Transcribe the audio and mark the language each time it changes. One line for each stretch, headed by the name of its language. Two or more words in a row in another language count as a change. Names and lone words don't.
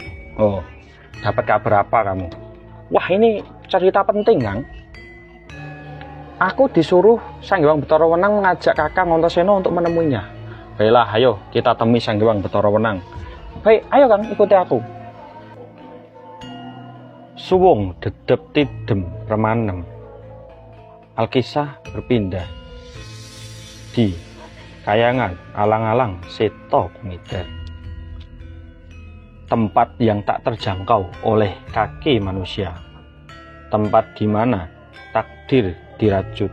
Indonesian: Oh, dapat kabar apa kamu? Wah, ini cerita penting Kang. Aku disuruh Sang Hyang Betara Wenang mengajak Kakang Antasena untuk menemuinya. Baiklah, ayo kita temui Sang Hyang Betara Wenang. Baik, ayo Kang, ikuti aku.
Javanese: Suwung dedep tidem remanem.
Indonesian: Alkisah berpindah di kayangan alang-alang seto kumiter. Tempat yang tak terjangkau oleh kaki manusia. Tempat di mana takdir dirajut.